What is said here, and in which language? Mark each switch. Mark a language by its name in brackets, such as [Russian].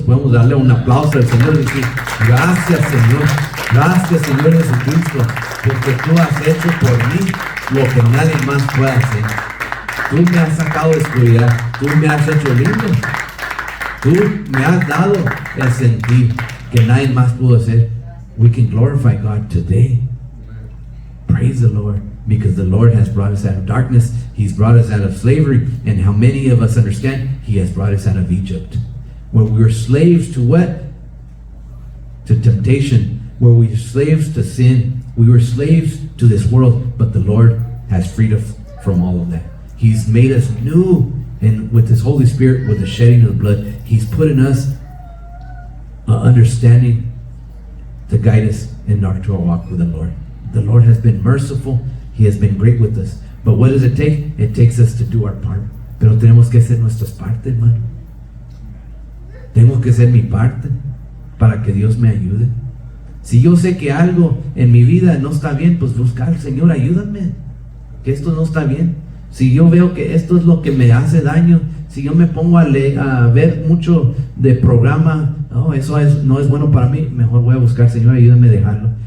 [Spanish] Podemos darle un aplauso al Señor y decir: gracias, Señor. Gracias, Señor Jesucristo, porque tú has hecho por mí lo que nadie más puede hacer. Tú me has sacado de oscuridad. Tú me has hecho libre. Tú me has dado el sentir que nadie más pudo hacer. [English] We can glorify God today. Praise the Lord, because the Lord has brought us out of darkness. He's brought us out of slavery. And how many of us understand? He has brought us out of Egypt, where we were slaves to what? To temptation, where we were slaves to sin. We were slaves to this world, but the Lord has freed us from all of that. He's made us new, and with His Holy Spirit, with the shedding of the blood, He's put in us understanding to guide us in our walk with the Lord. The Lord has been merciful. He has been great with us. But what does it take? It takes us to do our part. [Spanish] Pero tenemos que hacer nuestras partes, hermano. Tengo que hacer mi parte para que Dios me ayude. Si yo sé que algo en mi vida no está bien, pues buscar al Señor, ayúdame, que esto no está bien. Si yo veo que esto es lo que me hace daño, si yo me pongo a ver mucho de programa, eso no es bueno para mí, mejor voy a buscar: Señor, ayúdame a dejarlo.